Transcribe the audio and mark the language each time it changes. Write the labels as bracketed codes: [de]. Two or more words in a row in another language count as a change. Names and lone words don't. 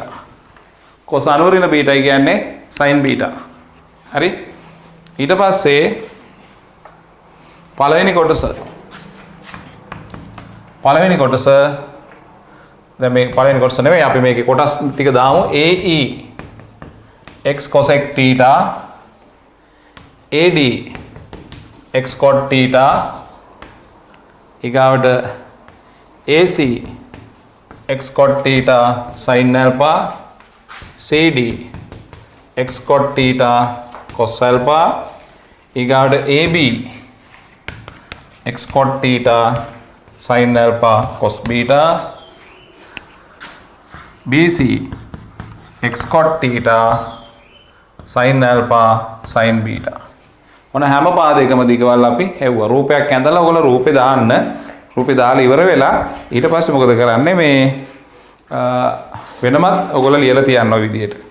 [si] cos අනුවරින බීටා කියන්නේ sin beta. හරි. ඊට පස්සේ පළවෙනි කොටස දැන් මේ පළවෙනි කොටස නෙවෙයි අපි මේකේ කොටස් ටික දාමු. AE x cosec θ AD x cot θ ඊගාවට AC x cot θ sin alpha CD x cot θ cos alpha ඊගාවට AB x cot θ sin alpha cos beta BC x cot θ sin alpha sin beta. මොන හැම පාදයකම දිගවල් අපි හෙව්වා. රූපයක් ඇඳලා ඔයගොල්ලෝ රූපේ දාන්න. රූපේ දාලා ඉවර වෙලා ඊට පස්සේ මොකද කරන්නේ මේ වෙනමත් ඔයගොල්ලෝ ලියලා තියන්න ඔය විදිහට.